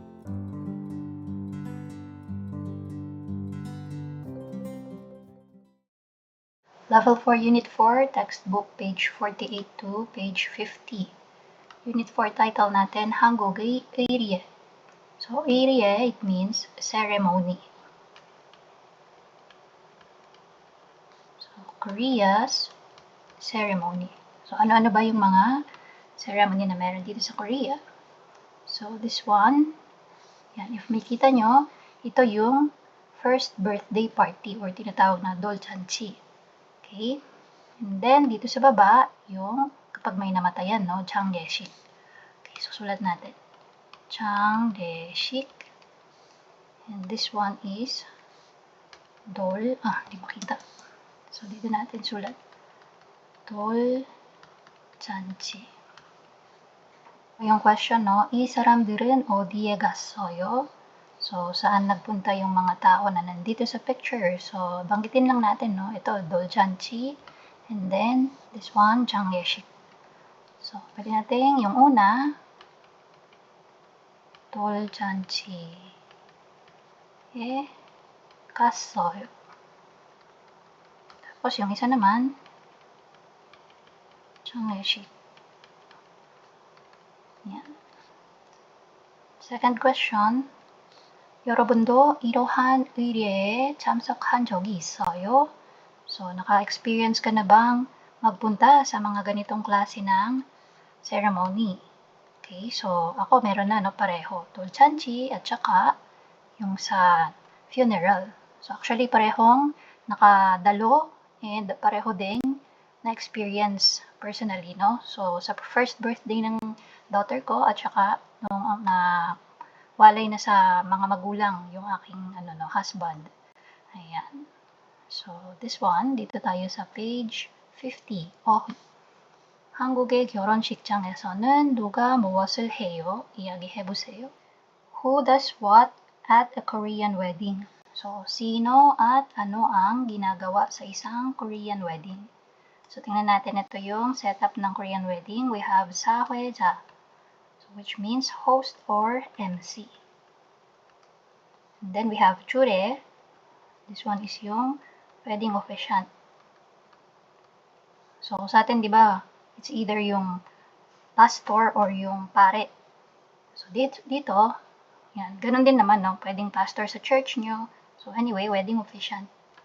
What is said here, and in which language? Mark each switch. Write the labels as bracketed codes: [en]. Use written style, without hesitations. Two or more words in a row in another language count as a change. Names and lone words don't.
[en] Level 4, Unit 4, textbook, page 48 to page 50. [tl] Unit 4 title natin, Hangulge Area. [en] So, area, it means ceremony. So, Korea's ceremony. So, [tl] ano-ano ba yung mga ceremony na meron dito sa Korea? [en] So, this one, [tl] yan, if makita nyo, ito yung [en] first birthday party [tl] or tinatawag na dolchanchi. [en] Okay? And then, [tl] dito sa baba, yung kapag may namatayan, no? Changgeshik. Okay, susulat natin. Changgeshik. [en] And this one is [tl] hindi makita. So, dito natin sulat. Dolchanchi. Yung question, no? [ko] 이 사람들은 어디에 갔어요? [tl] So, saan nagpunta yung mga tao na nandito sa picture? So, banggitin lang natin, no? Ito, dolchanchi. [en] And then, this one, [tl] changgeshik. So, pwede natin yung una, [ko] dolchanchi에 갔어요. [tl] Tapos, yung isa naman, changgeshik. [en] Yan. Second question, [ko] 여러분도 이러한 의례에 참석한 적이 있어요? [tl] So, naka-experience ka na bang magpunta sa mga ganitong klase ng ceremony? Okay, so ako meron na, no, pareho. Dolchanchi at saka yung sa funeral. [en] So, actually, [tl] parehong nakadalo and pareho ding na-experience personally, no? So, sa [en] first birthday [tl] ng daughter ko at saka nung walay na sa mga magulang yung aking husband. Ayan. [en] So, this one, [tl] dito tayo sa page 50. [ko] 한국의 결혼식장에서는 누가 무엇을 해요? 이야기해보세요. [en] Who does what at a Korean wedding? So, [tl] sino at ano ang ginagawa sa isang [en] Korean wedding? [tl] So, tingnan natin ito yung setup ng [en] Korean wedding. We have 사회자, which means host or MC. And then we have 주례. This one is yung wedding officiant. [tl] So, sa atin, di ba, [en] it's either [tl] yung pastor or yung pare. So, dito, yan, ganun din naman, no? Pwedeng pastor sa church nyo. So, anyway, [en] wedding officiant.